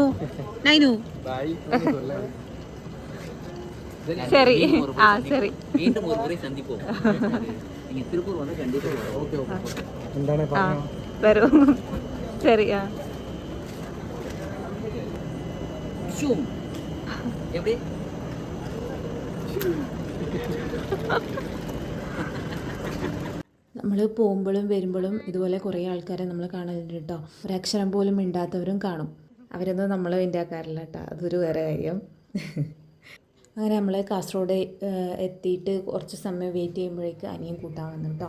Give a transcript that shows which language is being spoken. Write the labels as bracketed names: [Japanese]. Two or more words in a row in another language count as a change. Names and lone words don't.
[Tamil] நைனு சரி. சரி, மீண்டும் ஒரு முறை சந்திப்போம். நீங்க திருப்பூர் வந்து கண்டிப்பா வரும். சரி. எப்படி [Malayalam] നമ്മൾ പോകുമ്പോഴും വരുമ്പോഴും ഇതുപോലെ കുറേ ആൾക്കാരെ നമ്മൾ കാണലുണ്ട് കേട്ടോ. ഒരക്ഷരം പോലും മിണ്ടാത്തവരും കാണും. അവരൊന്നും നമ്മൾ ഇന്ത്യക്കാരില്ല കേട്ടോ, അതൊരു വേറെ കാര്യം. അങ്ങനെ നമ്മൾ കാസർഗോഡ് എത്തിയിട്ട് കുറച്ച് സമയം വെയിറ്റ് ചെയ്യുമ്പോഴേക്ക് അനിയൻ കൂട്ടാൻ വന്നു കേട്ടോ.